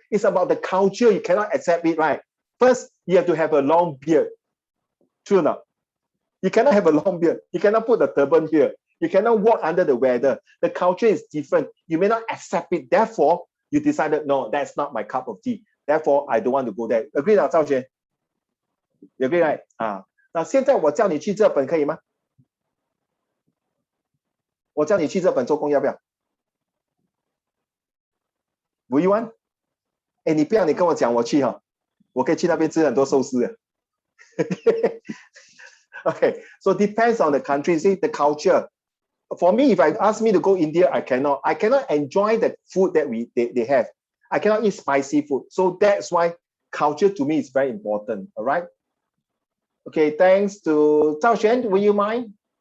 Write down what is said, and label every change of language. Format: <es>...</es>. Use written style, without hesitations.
<en>It's about the culture. You cannot accept it, right? First, you have to have a long beard. True or not? You cannot have a long beard. You cannot put a turban here. You cannot walk under the weather. The culture is different. You may not accept it. Therefore, you decided, no, that's not my cup of tea. Therefore, I don't want to go there. Agree 啊，赵轩 ？You agree right？</en> <zh>啊，那现在我叫你去日本可以吗？我叫你去日本做工要不要 ？</zh> <en>Will you want？</en> <zh>哎，你不要，你跟我讲，我去哈，我可以去那边吃很多寿司的。</zh> <en>Okay, so depends on the country, see the culture. For me, if I ask me to go India, I cannot enjoy the food that they have. I cannot eat spicy food. So that's why culture to me is very important. All right. Okay, thanks to Zhao Xuan. Will you mind?</en>